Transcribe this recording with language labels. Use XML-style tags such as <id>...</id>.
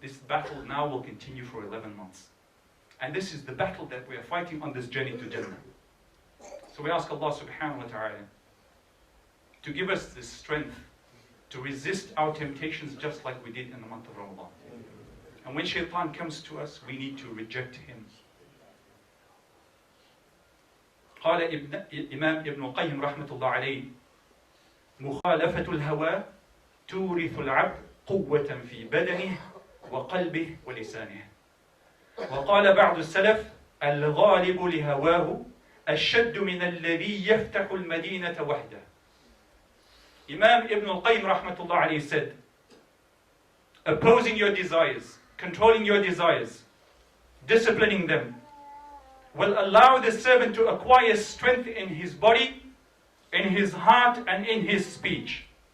<en>This battle now will continue for 11 months. And this is the battle that we are fighting on this journey to Jannah. So we ask Allah</en> <ar>subhanahu wa ta'ala</ar> <en>to give us the strength to resist our temptations just like we did in the month of Ramadan. And when shaitan comes to us, we need to reject him.</en> <ar>قال إمام ابن القيم رحمة الله عليه مخالفة الهوى تورث العبد قوة في بدنه وقلبه ولسانه. وقال بعض السلف الغالب لهواه الشد من الذي يفتح المدينة وحده.</ar> <en>Imam Ibn al-Qayyim</en> <ar>rahmatullah alayhi</ar> <en>said, opposing your desires, controlling your desires, disciplining them, will allow the servant to acquire strength in his body, in his heart, and in his speech.</en>